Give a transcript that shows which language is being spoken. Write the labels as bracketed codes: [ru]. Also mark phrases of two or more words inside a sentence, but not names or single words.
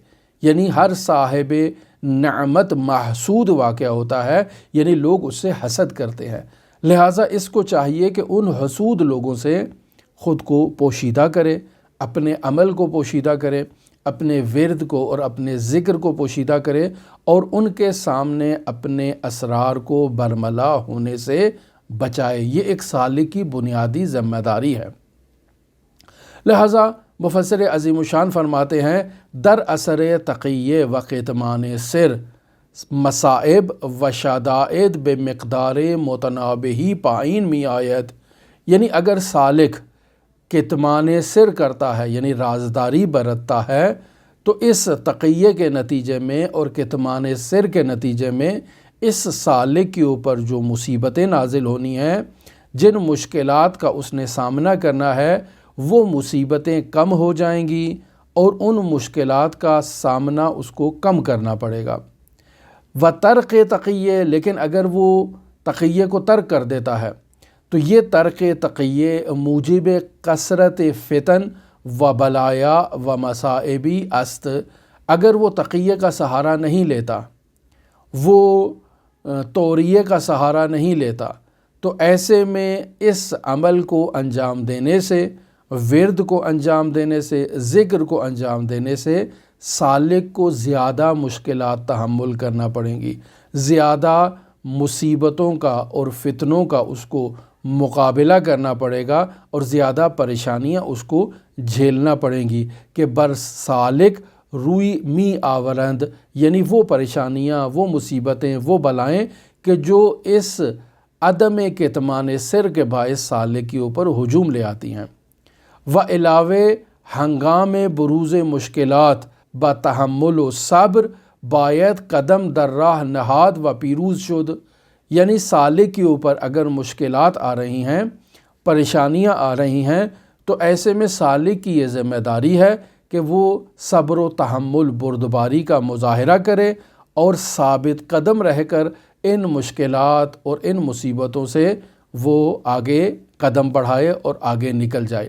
[ur] یعنی ہر صاحب نعمت محسود واقع ہوتا ہے، یعنی لوگ اس سے حسد کرتے ہیں، لہٰذا اس کو چاہیے کہ ان حسود لوگوں سے خود کو پوشیدہ کرے، اپنے عمل کو پوشیدہ کرے، اپنے ورد کو اور اپنے ذکر کو پوشیدہ کرے، اور ان کے سامنے اپنے اسرار کو برملا ہونے سے بچائے۔ یہ ایک سالک کی بنیادی ذمہ داری ہے۔ لہٰذا مفسر عظیم الشان فرماتے ہیں [fa] در اثر تقیہ و کتمان سر مصائب و شدائد بے مقدار متنابہی پائین می آیت، [ur] یعنی اگر سالک کتمان سر کرتا ہے، یعنی رازداری برتتا ہے، تو اس تقیہ کے نتیجے میں اور کتمان سر کے نتیجے میں اس سالک کے اوپر جو مصیبتیں نازل ہونی ہیں، جن مشکلات کا اس نے سامنا کرنا ہے، وہ مصیبتیں کم ہو جائیں گی، اور ان مشکلات کا سامنا اس کو کم کرنا پڑے گا۔ [fa] و ترک تقیہ، [ur] لیکن اگر وہ تقیہ کو ترک کر دیتا ہے تو یہ ترک تقیہ [fa] موجب کثرت فتن و بلایا و مصائبی است، [ur] اگر وہ تقیہ کا سہارا نہیں لیتا، وہ توریہ کا سہارا نہیں لیتا، تو ایسے میں اس عمل کو انجام دینے سے، ورد کو انجام دینے سے، ذکر کو انجام دینے سے سالک کو زیادہ مشکلات تحمل کرنا پڑیں گی، زیادہ مصیبتوں کا اور فتنوں کا اس کو مقابلہ کرنا پڑے گا، اور زیادہ پریشانیاں اس کو جھیلنا پڑیں گی کہ [fa] بر سالک روئی می آورند، [ur] یعنی وہ پریشانیاں، وہ مصیبتیں، وہ بلائیں کہ جو اس عدم کتمان سر کے باعث سالک کے اوپر ہجوم لے آتی ہیں۔ [fa] و علاوہ ہنگام بروز مشکلات با تحمل و صبر باید قدم در راہ نہاد و پیروز [ur] شد، یعنی سالک کے اوپر اگر مشکلات آ رہی ہیں، پریشانیاں آ رہی ہیں، تو ایسے میں سالک کی یہ ذمہ داری ہے کہ وہ صبر و تحمل بردباری کا مظاہرہ کرے، اور ثابت قدم رہ کر ان مشکلات اور ان مصیبتوں سے وہ آگے قدم بڑھائے اور آگے نکل جائے۔